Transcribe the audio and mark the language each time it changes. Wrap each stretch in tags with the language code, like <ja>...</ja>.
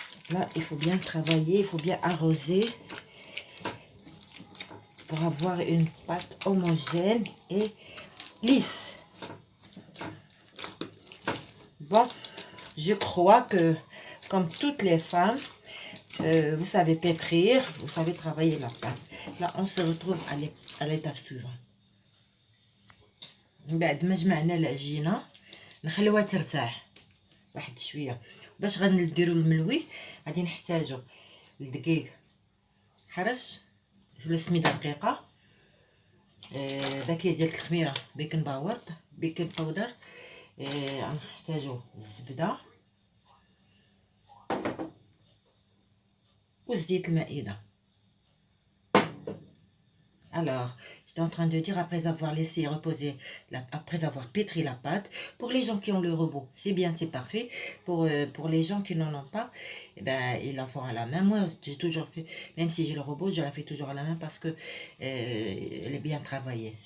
<fr>Là, il faut bien travailler, il faut bien arroser pour avoir une pâte homogène et lisse. Bon, je crois que, comme toutes les femmes, vous savez pétrir, vous savez travailler la pâte. Là, on se retrouve à l'étape suivante.</fr> <ar>بعد ما جمعنا العجينة نخليوها ترتاح واحد شويه. باش غنديروا الملوي غادي نحتاجوا الدقيق حرش، سميده رقيقه، باكيه ديال الخميره بيكن باودر، غنحتاجوا الزبده وزيت المائده.</ar> <fr>Alors, j'étais en train de dire, après avoir laissé reposer, après avoir pétri la pâte, pour les gens qui ont le robot, c'est bien, c'est parfait. Pour les gens qui n'en ont pas, eh ben, ils la font à la main. Moi, j'ai toujours fait, même si j'ai le robot, je la fais toujours à la main parce que elle est bien travaillée.</fr>